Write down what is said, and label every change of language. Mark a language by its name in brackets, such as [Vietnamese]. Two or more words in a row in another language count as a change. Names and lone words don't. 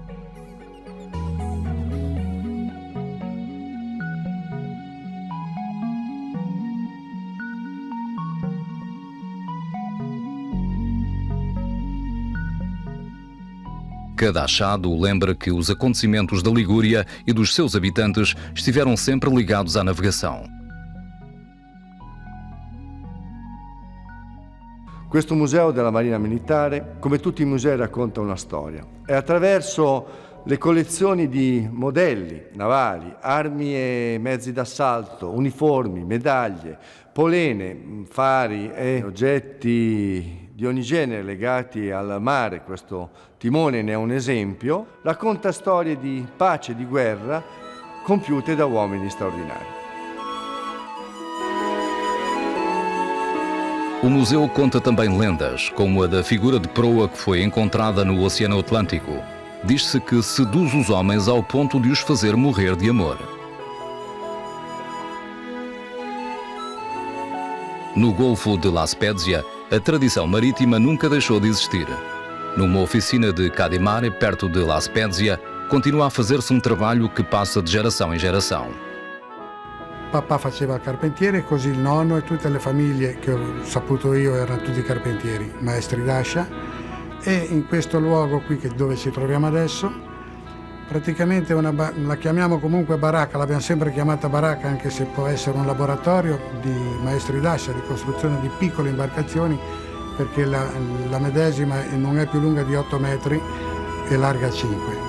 [Portuguese] Cada achado lembra que os acontecimentos da Ligúria e dos seus habitantes estiveram sempre ligados à navegação. [Italian] Questo museo della Marina Militare, come tutti i musei, racconta una storia e attraverso le collezioni di modelli navali, armi e mezzi d'assalto, uniformi, medaglie, polene, fari e oggetti di ogni genere legati al mare, questo timone ne è un esempio, racconta storie di pace e di guerra compiute da uomini straordinari. [Portuguese] O museu conta também lendas, como a da figura de proa que foi encontrada no Oceano Atlântico. Diz-se que seduz os homens ao ponto de os fazer morrer de amor. No Golfo de La Spezia, a tradição marítima nunca deixou de existir. Numa oficina de Cadimare, perto de La Spezia, continua a fazer-se um trabalho que passa de geração em geração. [Italian] Papà faceva il carpentiere, così il nonno e tutte le famiglie che ho saputo io erano tutti carpentieri, maestri d'ascia, e in questo luogo qui dove ci troviamo adesso, praticamente la chiamiamo comunque baracca, l'abbiamo sempre chiamata baracca anche se può essere un laboratorio di maestri d'ascia, di costruzione di piccole imbarcazioni, perché la medesima non è più lunga di 8 metri e larga 5.